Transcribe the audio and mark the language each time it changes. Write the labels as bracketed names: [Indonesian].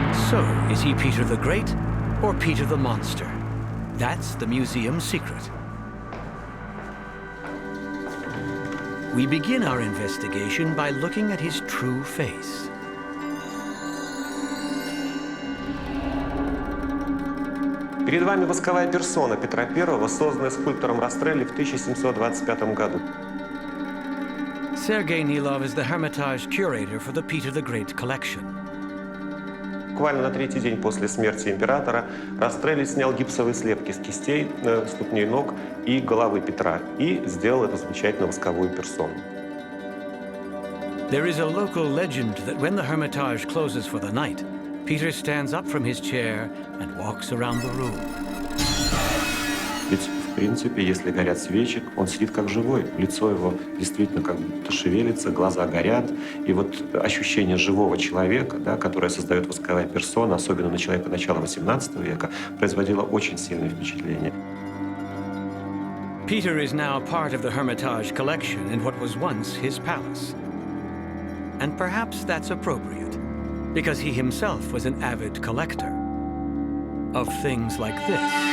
[English] So, is he Peter the Great or Peter the Monster? That's the museum's secret. We begin our investigation by looking at his true face. [Russian] Перед вами восковая персона Петра I, созданная скульптором Растрелли в 1725 году. [English] Sergei Nilov is the Hermitage curator for the Peter the Great collection. [Russian] Буквально на третий день после смерти императора Растрелли снял гипсовые слепки с кистей, ступней ног и головы Петра и сделал эту замечательную восковую персону. [English] There is a local legend that when the Hermitage closes for the night, Peter stands up from his chair and walks around the room. [Russian] Ведь, в принципе, если горят свечи, он сидит как живой. Лицо его действительно как будто шевелится, глаза горят. И вот ощущение живого человека, да, которое создает восковая персона, особенно на человека начала XVIII века, производило очень сильное впечатление. [English] Peter is now part of the Hermitage collection in what was once his palace. And perhaps that's appropriate, because he himself was an avid collector of things like this.